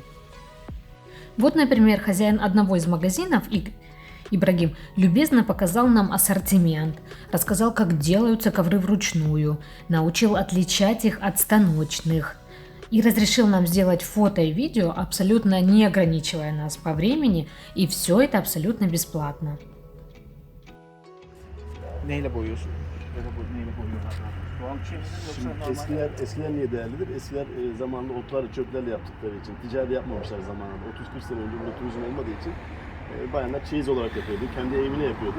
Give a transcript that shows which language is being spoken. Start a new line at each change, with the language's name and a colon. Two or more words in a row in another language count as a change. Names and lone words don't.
Russian: Вот, например, хозяин одного из магазинов, Ибрагим, любезно показал нам ассортимент, рассказал, как делаются ковры вручную, научил отличать их от станочных и разрешил нам сделать фото и видео, абсолютно не ограничивая нас по времени, и все это абсолютно бесплатно.
Turkish: Neyle boyuyorsun? Ya da neyle boyuyorlar? Doğal bir şey midir yoksa normal? Eskiler niye değerlidir? Eskiler zamanında otlarla çöplerle yaptıkları için ticari yapmamışlar zamanında. 30-40 sene önce burada turizm olmadığı için bayanlar çeyiz olarak yapıyordu. Kendi evine yapıyordu.